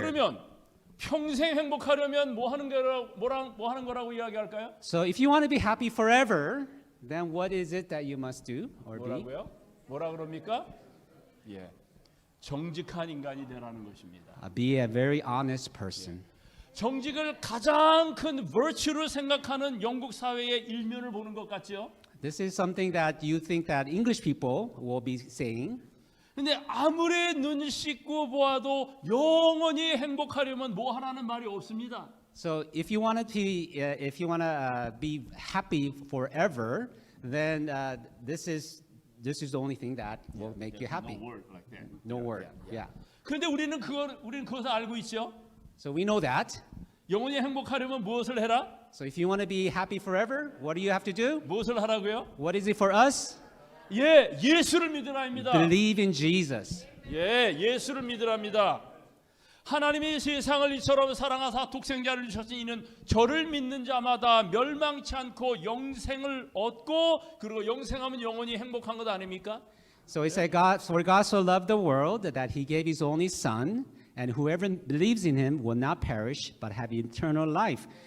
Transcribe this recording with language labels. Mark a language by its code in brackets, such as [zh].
[ko] 그러면 평생 행복하려면 뭐 하는 거라고 이야기할까요? [en] So if you want to be happy forever, then what is it that you must do or be? [ko] 뭐라고요? 뭐라 그럽니까? 정직한 인간이 되라는 것입니다. [en] Be a very honest person. [ko] 정직을 가장 큰 virtue로 생각하는 영국 사회의 일면을 보는 것 같죠? [en] This is something that you think that English people will be saying. [ko] 근데 아무리 눈 씻고 보아도 영원히 행복하려면 뭐 하라는 말이 없습니다. [en] So if you want to be happy forever, then this is the only thing that will make you happy. No word like that. No word. Yeah. [ko] 그런데 우리는 그것을 알고 있죠. [en] So we know that. [ko] 영원히 행복하려면 무엇을 해라? [en] So if you want to be happy forever, what do you have to do? [ko] 무엇을 하라고요? [en] What is it for us? [ko] 예수를 믿으라입니다. [en] Believe in Jesus. [ko] 예수를 믿으랍니다. 하나님이 세상을 이처럼 사랑하사 독생자를 주셨으니 이는 저를 믿는 자마다 멸망치 않고 영생을 얻고 그리고 영생하면 영원히 행복한 것 아닙니까? [en] So it said, for God so loved the world that he gave his only son, and whoever believes in him will not perish but have eternal life.